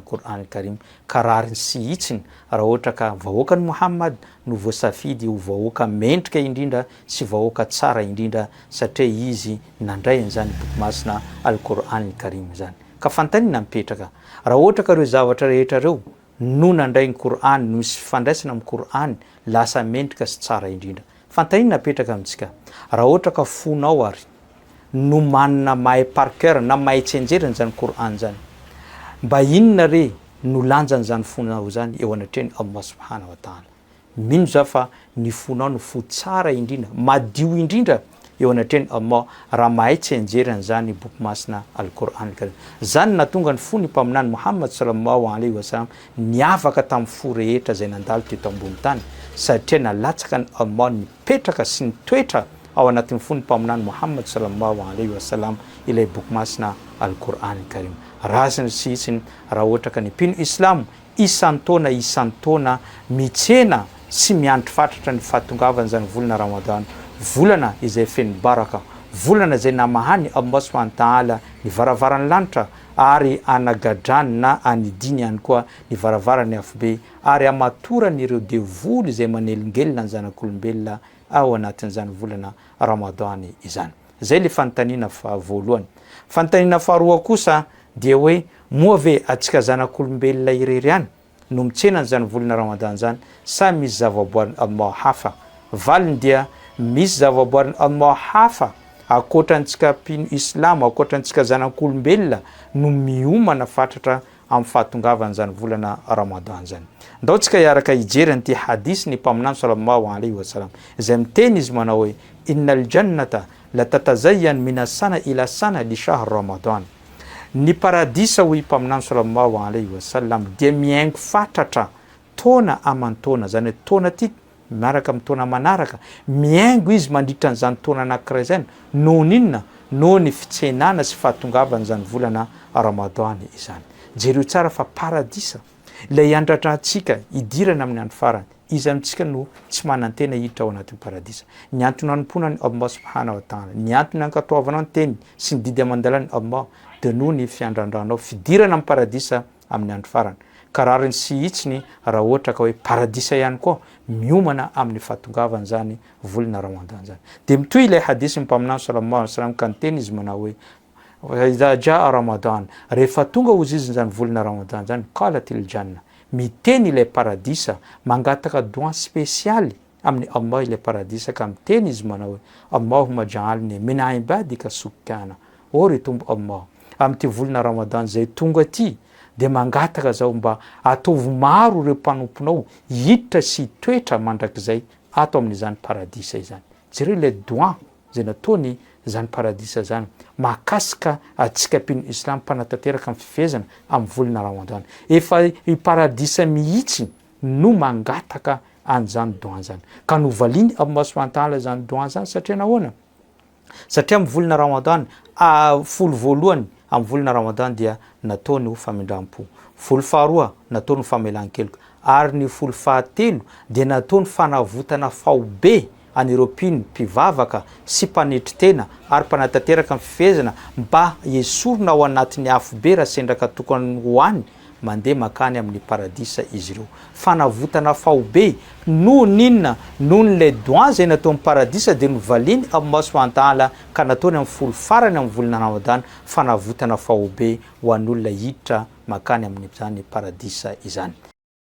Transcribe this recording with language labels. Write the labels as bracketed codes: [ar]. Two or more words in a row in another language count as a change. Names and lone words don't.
[mg] Qur'an Karim karariny sy itsiny raha ohatra ka vahoaka ny Muhammad no voasafidy ho vahoaka mendrika indrindra sy vahoaka tsara indrindra satria izy nandray an'izany boky masina al-Qur'an Karim zany ka fantanina mipetraka raha ohatra ka ireo zavatra rehetra reo no nandray ny Qur'an no misy fifandraisana amin'ny Qur'an lasa mendrika sy tsara indrindra fantanina mipetraka amintsika raha ohatra ka fonao ary no manana mahay [fr] par cœur [mg] na mahay tsenjerany zany Qur'an zany mba inona re no lanjany zany fonao zany eo anatreny [ar] الله سبحانه و [mg] ta'ala mino za fa ny fonao no fo tsara indrindra madio indrindra eo anatreny Allah raha mahay tsenjerany zany boky masina al-Qur'an Karim zany natonga ny fo ny mpaminany Muhammad [ar] صلى الله عليه وسلم [mg] niavaka tamin'ny fo rehetra zay nandalo teto ambony tany satria nalatsaka ny Allah nipetraka sy nitoetra ao anatin'ny fo ny mpaminany Muhammad [ar] صلى الله عليه وسلم [mg] ilay boky masina al-Qur'an Karim razany sy itsiny raha ohatra ka ny mpino islam isan-taona mitsena sy miandry fatratra ny fahatongavany zany volana ramadan volana izay feno baraka volana zay namahany Allah [ar] سبحانه وتعالى [mg] ny varavaran'ny lanitra ary anagadrany na anidiny ihany koa ny varavarany afobe ary amatorany ireo devoly zay manelingelina ny zanak'olombelona ao anatin'izany volana ramadan izany zay le fanontaniana voalohany. Fanontaniana faharoa kosa dia hoe moa ve atsika zanak'olombelona irery ihany no mitsena n'izany volana ramadan zany sa misy zavaboarin'ny Allah hafa valiny dia misy zavaboarin'ny Allah hafa akoatrantsika mpino islam akoatrantsika zanak'olombelona no miomana fatratra amin'ny fahatongavany zany volana ramadan zany. Ndao tsika iaraka ijery an'ity hadisy ny mpaminany [ar] صلى الله عليه وسلم [mg] izay miteny izy manao hoe [ar] إن الجنة لتتزين من السنة إلى السنة لشهر رمضان. [mg] Ny paradisa hoy mpaminany [ar] صلى الله عليه وسلم [mg] dia miaingo fatratra taona aman-taona zany taona ty miaraka amin'ny taona manaraka miaingo izy mandritra n'izany taona anankiray zany noho ninona noho ny fitsenana sy fahatongavany zany volana ramadan izany. Jereo tsara fa paradisa ilay andratra antsika idirana amin'ny andro farany izy amintsika no tsy manantena hiditra ao anatin'ny paradisa ny antony anomponany Allah [ar] سبحانه وتعالى [mg] ny antony ankatoavanao ny teny sy ny didy amandalany Allah dia noho ny fiandrandranao fidirana amin'ny paradisa amin'ny andro farany karariny sy itsiny raha ohatra ka hoe paradisa ihany koa miomana amin'ny fahatongavany zany volana ramadan zany. Dia mitoy ilay hadisy mpaminany [ar] صلى الله عليه وسلم [mg] ka niteny izy manao hoe [ar] إذا جاء رمضان [mg] rehefa tonga oziziny zany volana ramadan zany [ar] قالت الجنة [mg] miteny ilay paradisa mangataka doa spesialy amin'ny Allah ilay paradisa ka miteny izy manao hoe [ar] اللهم اجعلني من عبادك سكانا [mg] o ry tombo Allah amin'ity volana ramadan zay tonga ty dia mangataka zao mba ataovy maro ireo mpanomponao hiditra sy toetra mandrakizay ato amin'izany paradisa izany. Jereo ilay doa zay nataony zany paradisa zany mahakasika atsika mpino islam mpanatanteraka amin'ny fifezana amin'ny volana ramadan efa i paradisa mihitsy no mangataka an'izany doa zany ka novaliany Allah [ar] سبحانه وتعالى [mg] zany doa zany satria nahoana satria amin'ny volana ramadan folo voalohany amin'ny volana ramadan dia nataony ho famindram-po, folo faharoa nataony ho famelan-keloka ary ny folo fahatelo dia nataony fanavotana faobe an'ireo mpivavaka sy mpanetry tena ary mpanatanteraka ny fifehezana mba esorona ao anatin'ny afobe raha sendraka tokony hoany mandeha makany amin'ny paradisa izy ireo. Fanavotana faobe noho ninona noho n'ilay doigt zay natao amin'ny paradisa dia novaliny Allah [ar] سبحانه وتعالى [mg] ka nataony amin'ny folo farany amin'ny volana Ramadana fanavotana faobe ho an'olona hiditra makany amin'ny paradisa izany.